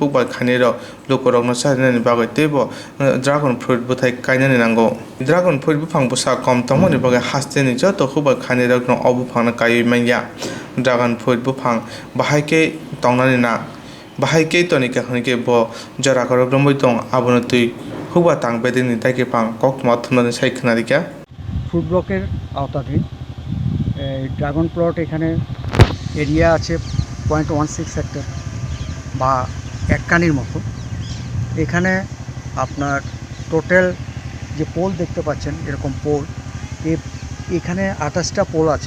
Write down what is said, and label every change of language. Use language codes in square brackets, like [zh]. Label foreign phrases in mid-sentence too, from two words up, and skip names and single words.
[trp] khukba khanero lukurok no sarene bago tebo [en] dragon fruit [trp] buthai kainani nango [en] dragon fruit [trp] bufang busa kom tomo ni bago hasene joto khukba khanero no obufang na kai manya [en] dragon fruit [trp] bufang bahaike tongnani na bahaike tonika khonike bo jara korok romoi tong abono tui khukba tang bedini taike pang kok mathna sai khnadika [bn] ফুড ব্লকের আওতাধীন [en] dragon plot [bn] এখানে এরিয়া আছে 0.16 হেক্টর বা এক কানির মতো। এখানে আপনার টোটাল যে পোল দেখতে পাচ্ছেন এরকম পোল এখানে 28টা পোল আছে।